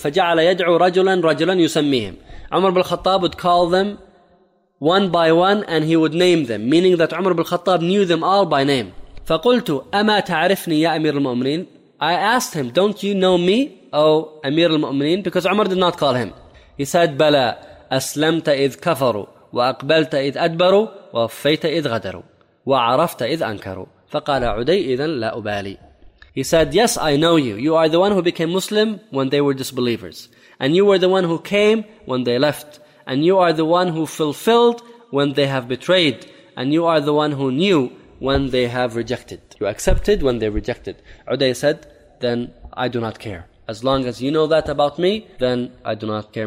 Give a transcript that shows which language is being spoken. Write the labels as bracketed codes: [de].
[ar] فَجَعَلَ يَدْعُ رَجُلًا رَجُلًا يُسَمِّيهِمْ." [en] Umar ibn al-Khattab would call them one by one, and he would name them, meaning that Umar ibn al-Khattab knew them all by name. [ar] فَقُلْتُ أَمَا تَعْرِفْنِي يَا أَمِيرُ الْمُؤْمِنِينَ? [en] I asked him, "Don't you know me, O Amir al-Mu'mineen?" Because Umar did not call him. He said, [ar] "Bala, أَسْلَمْتَ إِذْ كَفَرُوا وَأَقْبَلْتَ إِذْ أَدْبَرُوا وَوَفَّيْتَ إِذْ غَدَرُوا وَعَرَفْتَ إِذْ أَنْكَرُوا فَقَالَ عُدَيْ إِذًا لَا أُبَالِي." [en] He said, "Yes, I know you. You are the one who became Muslim when they were disbelievers. And you were the one who came when they left. And you are the one who fulfilled when they have betrayed. And you are the one who knew when they have rejected. You accepted when they rejected." Uday said, "Then I do not care. As long as you know that about me, then I do not care."